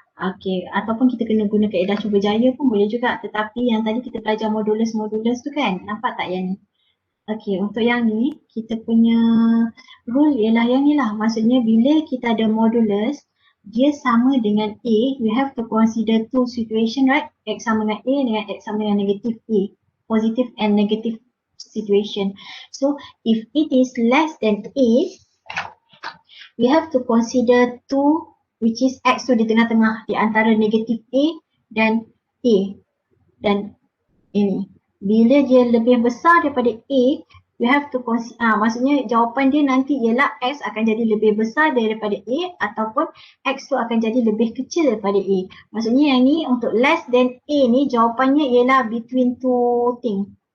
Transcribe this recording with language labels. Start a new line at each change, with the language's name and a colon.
Malay: Okey, ataupun kita kena guna kaedah cuba jaya pun boleh juga. Tetapi yang tadi kita belajar modulus-modulus tu kan, nampak tak yang ni? Okey, untuk yang ni, kita punya rule ialah yang ni lah. Maksudnya bila kita ada modulus, dia sama dengan A,
English: we have to consider two situation, right?
Malay: X sama dengan A dengan X sama dengan negative A.
English: Positive and negative situation. So, if it is less than A, we have to consider two, which is X
Malay: tu di tengah-tengah di antara negative A dan A. Dan ini. Bila dia lebih besar daripada A,
English: we have to consider,
Malay: maksudnya jawapan dia nanti ialah X akan jadi lebih besar daripada A ataupun X tu akan jadi lebih kecil daripada A. Maksudnya yang ni untuk less than A ni jawapannya ialah
English: between two thing.